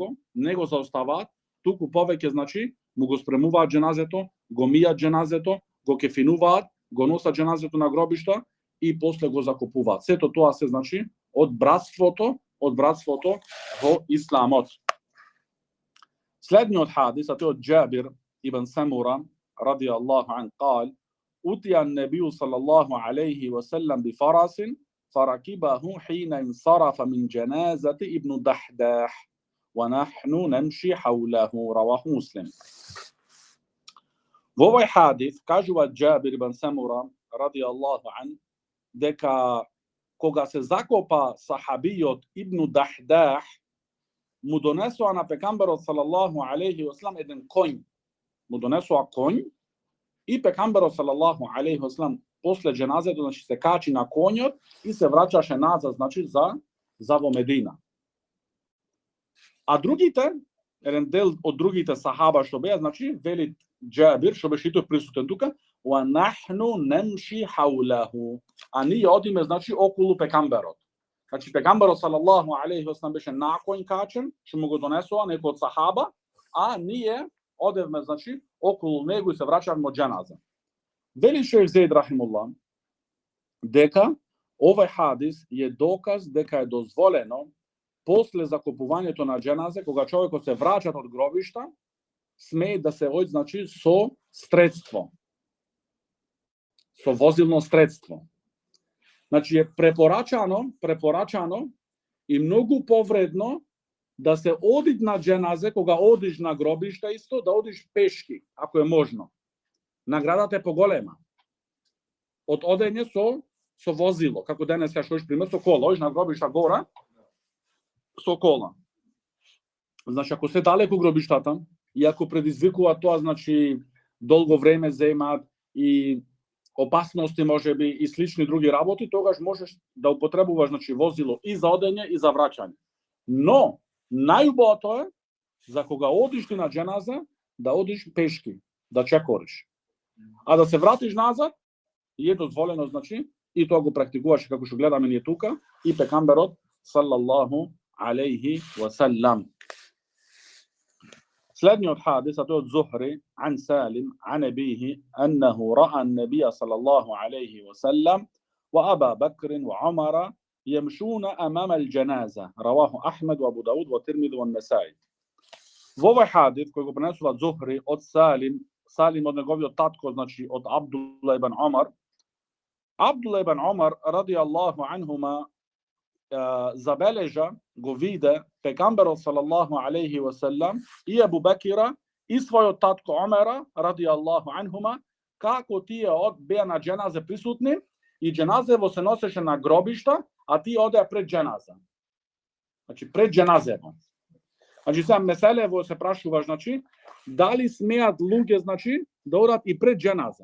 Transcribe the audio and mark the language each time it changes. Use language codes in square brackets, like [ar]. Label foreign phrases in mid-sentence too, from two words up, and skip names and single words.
[mk] туку повеќе значи му го спремуваат дженазето, го мијат дженазето, го кефинуваат, го носат дженазето на гробишта и после го закопуваат. Сето тоа се значи од братството во исламот. Следниот хадис, а тој од Джабир ибн Самура [ar] رضي الله عنه قال: أتي النبي صلى الله عليه وسلم بفرس فركبه حين انصرف من جنازة ابن الدحداح ونحن نمشي حوله، رواه مسلم. [mk] Во овој хадис кажува Джабир ибн Самура [ar] رضي الله عنه [mk] дека кога се закопа сахабиот ибн Дахдах, му донесоа на пекамберот [ar] صلى الله عليه وسلم [mk] еден коњ. Му донесоа коњ и пекамберот [ar] صلى الله عليه وسلم [mk] после дженазето значи се качи на коњот и се враќаше назад значи за во Медина. А другите, еден дел од другите сахаба што беа, значи вели Джабир, што беше и тој присутен тука, [ar] ونحن نمشي حوله. [mk] А ние одиме значи околу пекамберот. Значи пекамберот [ar] صلى الله عليه وسلم [mk] беше на коњ качен, што му го донесоа некој од сахаба, а ние одевме значи околу него и се враќавме од џеназа. Вели шејх Зейд рахимуллах дека овој хадис е доказ дека е дозволено после закопувањето на џеназе, кога човекот се враќа од гробишта, смее да се оди значи со средство, со возилно средство. Значи е препорачано и многу повредно да се оди на џенаже, кога одиш на гробишта исто, да одиш пешки, ако е можно. Наградата е поголема. Од одење со возило, како денес кажеш пример, со кола, одиш на гробишта гора, со кола. Значи, ако се далеко гробиштата, и ако предизвикува тоа, значи, долго време земаат и опасности, можеби, и слични други работи, тогаш можеш да употребуваш, значи, возило и за одење и за враќање. Но, најубавото е, за кога одиш ти на џеназа, да одиш пешки, да чекориш. А да се вратиш назад, е дозволено, значи, и тоа го практикуваше, како што гледаме ние тука, и пекамберот, [ar] صلى الله عليه وسلم. [mk] Следниот хадис, а тој од Зухри, [ar] عن سالم عن أبيه أنه رأى النبي صلى الله عليه وسلم وأبا بكر وعمر يمشون أمام الجنازة. رواه أحمد وأبو داود والترمذي والنسائي. [mk] Во овој хадис кој го пренесува Зухри од Салим од неговиот татко, значи од Абдулла ибн Омар. Абдулла ибн Омар [ar] رضي الله عنهما [mk] забележа, го виде пекамберот [ar] صلى الله عليه وسلم [mk] и Абу Бекира и својот татко Омера [ar] رضي الله عنهما, [mk] како тие беа на џеназе присутни и џеназево се носеше на гробишта, а тие одеа пред џеназа. Значи пред џеназево. Значи сега меселево се прашува, значи дали смеат луѓе, значи да одат и пред џеназа.